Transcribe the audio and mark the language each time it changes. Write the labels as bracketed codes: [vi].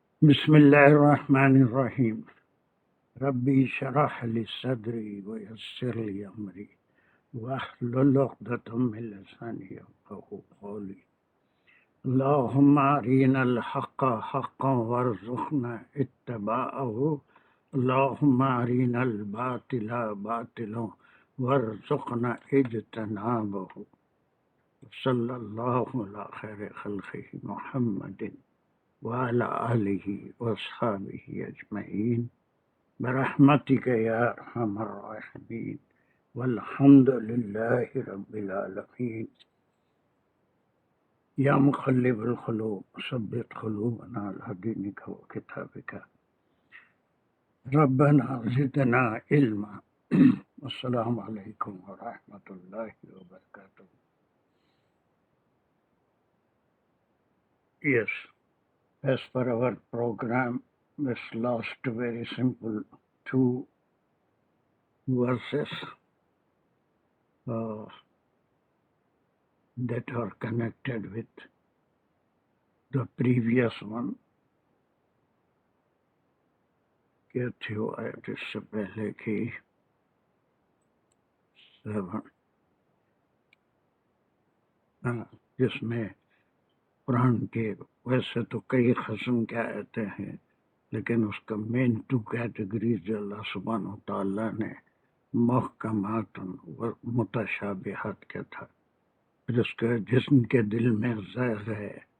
[ar] بسم الله الرحمن الرحيم. ربي اشرح لي صدري ويسر لي أمري واحلل عقدة من لساني يفقهوا قولي. اللهم أرنا الحق حقا وارزقنا اتباعه. اللهم أرنا الباطل باطلا وارزقنا اجتنابه. صلی اللہ علی خیر خلقہ محمد وعلی آلہ واصحابہ اجمعین برحمتک یا ارحم الراحمین والحمد للہ رب العالمین. یا مقلب القلوب ثبت قلوبنا علی دینک وکتابک. ربنا زدنا علما. السلام علیکم ورحمۃ اللہ وبرکاتہ. [en] Yes, as per our program, this last very simple two verses that are connected with the previous one. [ur] کیا تھی وہ آیت اس سے پہلے کی 7 جس میں قرآن کے ویسے تو کئی قسم کے آیتیں ہیں، لیکن اس کا مین 2 کیٹیگریز جو اللہ سبحانہ و تعالیٰ نے محکمات و متشابہات کیا تھا، جس کے دل میں زیغ ہے